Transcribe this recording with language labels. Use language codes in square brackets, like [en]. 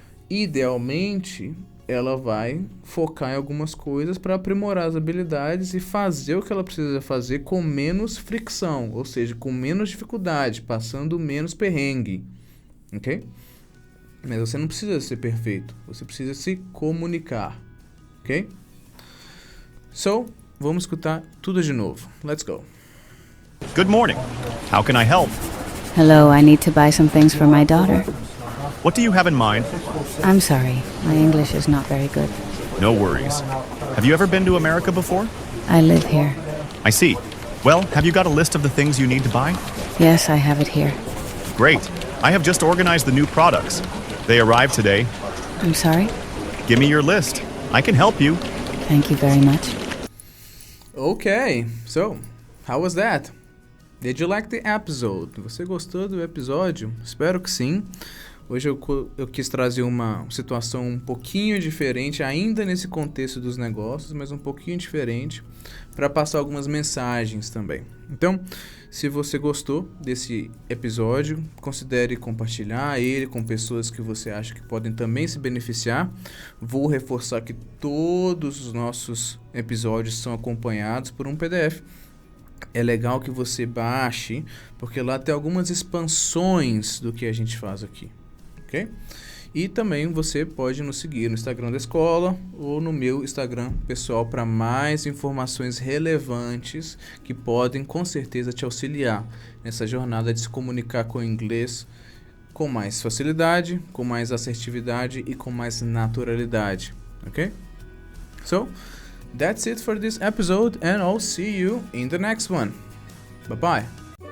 [pt] Idealmente, ela vai focar em algumas coisas para aprimorar as habilidades e fazer o que ela precisa fazer com menos fricção, ou seja, com menos dificuldade, passando menos perrengue, ok? Mas você não precisa ser perfeito, você precisa se comunicar, ok? So, vamos escutar tudo de novo. [en] Let's go. Good morning. How can I help? Hello, I need to buy some things for my daughter. What do you have in mind? I'm sorry, my English is not very good. No worries. Have you ever been to America before? I live here. I see. Well, have you got a list of the things you need to buy? Yes, I have it here. Great. I have just organized the new products. They arrived today. I'm sorry? Give me your list. I can help you. Thank you very much. Okay, so, how was that? Did you like the episode? [pt] Você gostou do episódio? Espero que sim. Hoje eu quis trazer uma situação um pouquinho diferente, ainda nesse contexto dos negócios, mas um pouquinho diferente, para passar algumas mensagens também. Então, se você gostou desse episódio, considere compartilhar ele com pessoas que você acha que podem também se beneficiar. Vou reforçar que todos os nossos episódios são acompanhados por um PDF. É legal que você baixe, porque lá tem algumas expansões do que a gente faz aqui. Okay? E também você pode nos seguir no Instagram da escola ou no meu Instagram pessoal para mais informações relevantes que podem com certeza te auxiliar nessa jornada de se comunicar com o inglês com mais facilidade, com mais assertividade e com mais naturalidade. Ok? [en] So, that's it for this episode and I'll see you in the next one. Bye bye.